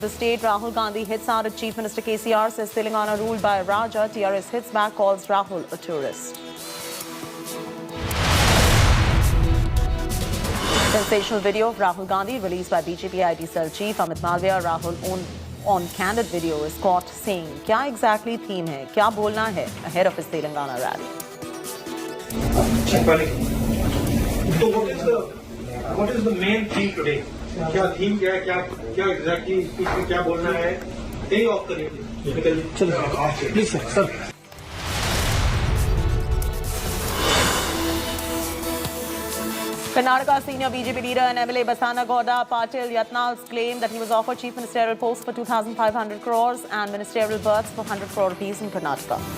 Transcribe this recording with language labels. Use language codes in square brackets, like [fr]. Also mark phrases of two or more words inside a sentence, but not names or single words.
[en] The state, Rahul Gandhi hits out at Chief Minister KCR, says Telangana ruled by a Raja. TRS hits back, calls Rahul a tourist. Sensational video of Rahul Gandhi released by BJP IT cell chief Amit Malviya. Rahul on candid video is caught saying, [hi] "Kya exactly theme hai? क्या बोलना है?" [en] ahead of his Telangana rally. So what is the main theme today? [hi] क्या थीम क्या है, क्या एग्जैक्टली स्पीच में क्या बोलना है, यही ऑफ करिए प्लीज सर। [en] Karnataka senior BJP leader and MLA Basana Gowda Patil Yatnal's claim that he was offered chief ministerial post for 2,500 crores and ministerial berths for 100 crore rupees in Karnataka.